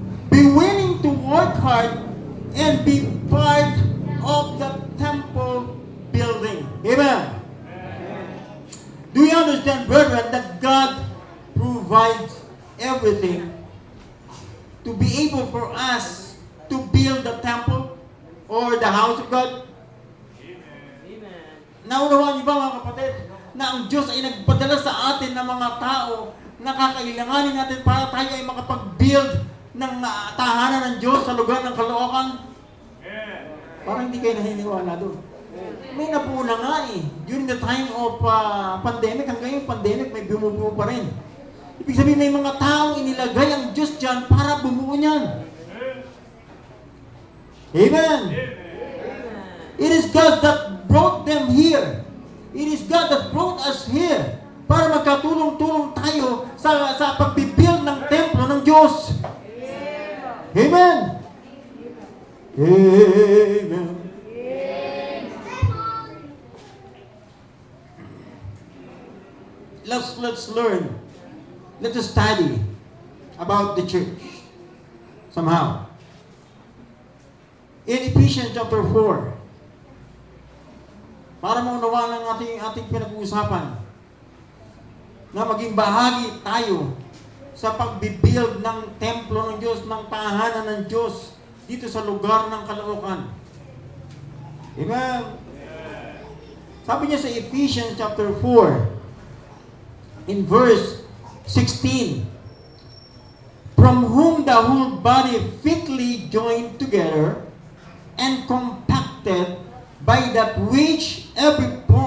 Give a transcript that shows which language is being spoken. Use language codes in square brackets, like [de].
[en] Be willing to work hard and be part of the temple building. Amen. Do you understand, brethren, that God provides everything to be able for us to build the temple or the house of God? Amen. [tl] Naunawaan niyo ba, mga kapatid, na ang Diyos ay nagpadala sa atin ng mga tao na kakailanganin natin para tayo ay makapag-build ng tahanan ng Diyos sa lugar ng Caloocan? Parang hindi kayo naniniwala doon. May nabuo na nga [en] during the time of pandemic, [tl] hanggang yung pandemic may bumubuo pa rin. Ibig sabihin may mga taong inilagay ang Diyos dyan para bumuo niyan. [en] Amen. It is God that brought them here. It is God that brought us here [tl] para magkatulong-tulong tayo sa pagbibuild ng templo ng Diyos. [en] Amen. Amen. Let's learn. Let us study about the church somehow. [tl] In Ephesians chapter 4, para maunawaan ng ating pinag-uusapan, na maging bahagi tayo sa pagbibuild ng templo ng Diyos, ng tahanan ng Diyos dito sa lugar ng Caloocan. [en] Amen. [tl] Sabi niya sa [en] Ephesians chapter 4, in verse 16, from whom the whole body fitly joined together and compacted by that which every